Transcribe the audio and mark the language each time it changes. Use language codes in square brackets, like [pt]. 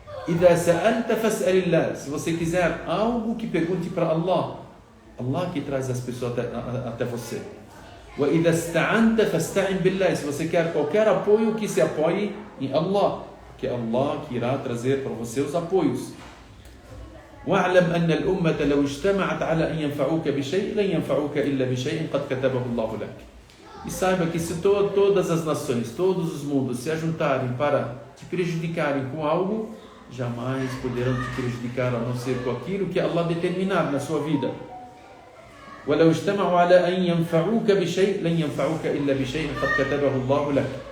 [ar] Idha sa'alta fas'alillah, [pt] se você quiser algo, que pergunte para Allah. Allah que traz as pessoas até você. [ar] Wa idha ista'anta fasta'in billah, [pt] se você quer qualquer apoio, que se apoie em Allah, que é Allah que irá trazer para você os apoios. [ar] واعلم أن الأمة لو اجتمعت على أن ينفعوك بشيء لن ينفعوك إلا بشيء قد كتبه الله لك. [pt] E saiba que se todas as nações, todos os mundos se ajuntarem para te prejudicarem com algo, jamais poderão te prejudicar a não ser com aquilo que Allah determinar na sua vida. [ar] وَلَوْ اجْتَمَعُوا عَلَىٰ أَنْ يَنْفَعُوكَ بِشَيْءٍ لَنْ يَنْفَعُوكَ إِلَّا بِشَيْءٍ قَدْ كَتَبَهُ اللَّهُ لَكَ.